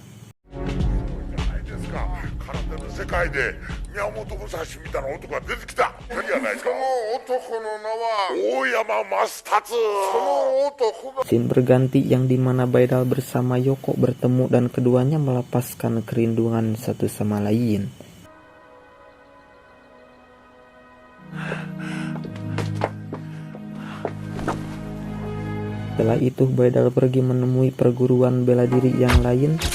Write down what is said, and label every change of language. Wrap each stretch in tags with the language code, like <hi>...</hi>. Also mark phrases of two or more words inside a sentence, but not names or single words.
<ja>空手の世界で宮本武蔵みたいな男が出てきたいいじゃないですか。その男の名は大山増達。その男が</ja> <id>Scene berganti yang dimana Baidal bersama Yoko bertemu dan keduanya melepaskan kerinduan satu sama lain. Setelah itu Baidal pergi menemui perguruan bela diri yang lain.</id>